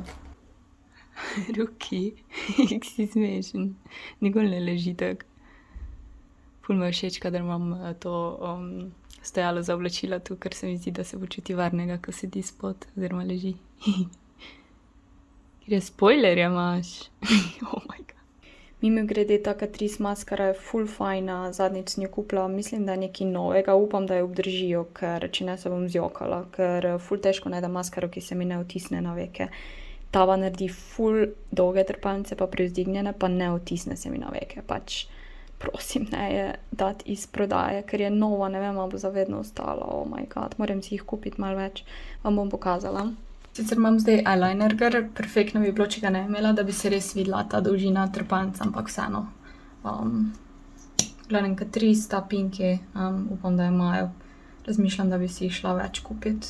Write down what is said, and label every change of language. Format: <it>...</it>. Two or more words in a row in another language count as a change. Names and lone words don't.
<sl>Ruki, si smešen, nikoli ne leži tako. Ful me všeč, kadar imam to stojalo za oblačila tu, ker se mi zdi, da se počuti varnega, ko sedi spod oziroma leži. Ker je spoilerja imaš.</sl> <en>Oh my god.</en> <sl>Mimogrede, ta Catrice maskara je ful fajna, zadnjič sem jo kupila, mislim, da je nekaj novega, upam, da jo obdržijo, ker če ne se bom zjokala, ker ful težko najdem maskaro, ki se mi ne vtisne na veke. Tava naredi ful dolge trepalnice, pa privzdignjene, pa ne vtisne se mi na veke, pač prosim, ne je dati iz prodaje, ker je nova, ne vem, ali bo zavedno ostala,</sl> <en>oh my god,</en> <sl>moram si jih kupiti malo več, vam bom pokazala. Sicer imam zdaj eyeliner, ker perfektno bi bilo, če ga ne imela, da bi se res videla ta dolžina trepalnic, ampak vseeno. Glavnem Catrice, ta pinki, upam, da imajo, razmišljam, da bi si jih šla več kupiti.</sl>